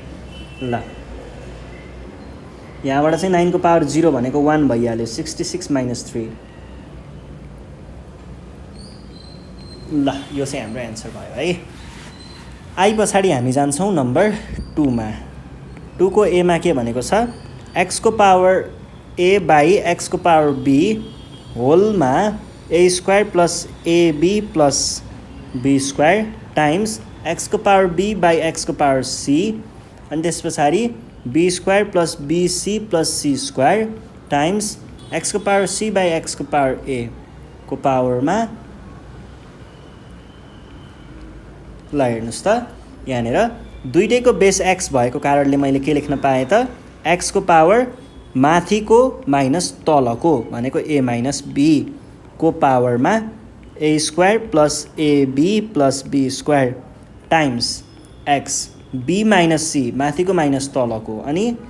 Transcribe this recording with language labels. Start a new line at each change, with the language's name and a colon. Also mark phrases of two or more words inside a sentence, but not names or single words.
Nepali: ल यहाँबाट चाहिँ 9 को पावर 0 भनेको 1 भइहाल्यो 66 माइनस 3 ल यो चाहिँ हाम्रो एन्सर भयो है। आई पछाडि हामी जान्छौँ नम्बर 2 मा 2 को ए मा के भनेको छ x को
English: power a by x
Nepali: को पावर b होलमा
English: a square plus ab plus b square times x
Nepali: को
English: power b by x
Nepali: को पावर c अनि त्यस पछाडि
English: b square plus bc plus c square times x
Nepali: को
English: power c by x
Nepali: को पावर a को पावरमा ल हेर्नुहोस् त यहाँनिर दुईटैको बेस x भएको कारणले मैले के लेख्न पाएँ त x को पावर माथिको माइनस तलको भनेको
English: a minus b
Nepali: को पावरमा
English: a square plus ab plus b square times x b minus c
Nepali: माथिको माइनस तलको अनि